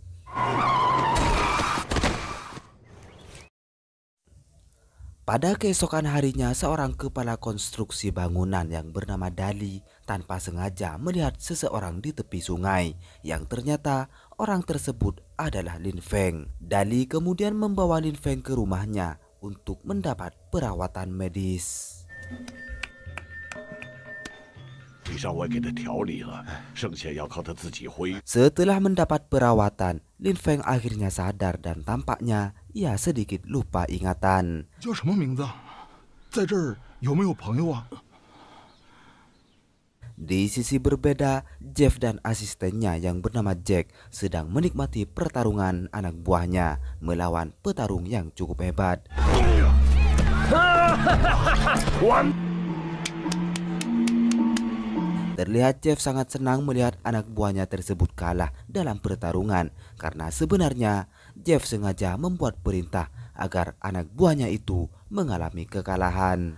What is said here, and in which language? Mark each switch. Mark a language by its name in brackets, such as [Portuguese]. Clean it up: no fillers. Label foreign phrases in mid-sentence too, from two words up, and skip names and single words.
[Indonesian] Pada keesokan harinya, seorang kepala konstruksi bangunan yang bernama Dali tanpa sengaja melihat seseorang di tepi sungai yang ternyata orang tersebut adalah Lin Feng. Dali kemudian membawa Lin Feng ke rumahnya untuk mendapat perawatan medis. [Chinese] 腿上我也给他调理了，剩下要靠他自己恢复。 [Indonesian] Setelah mendapat perawatan, Lin Feng akhirnya sadar dan tampaknya ia sedikit lupa ingatan. [Chinese] 叫什么名字？在这儿有没有朋友啊？ [Indonesian] Di sisi berbeda, Jeff dan asistennya yang bernama Jack sedang menikmati pertarungan anak buahnya melawan petarung yang cukup hebat. Terlihat Jeff sangat senang melihat anak buahnya tersebut kalah dalam pertarungan karena sebenarnya Jeff sengaja membuat perintah agar anak buahnya itu mengalami kekalahan.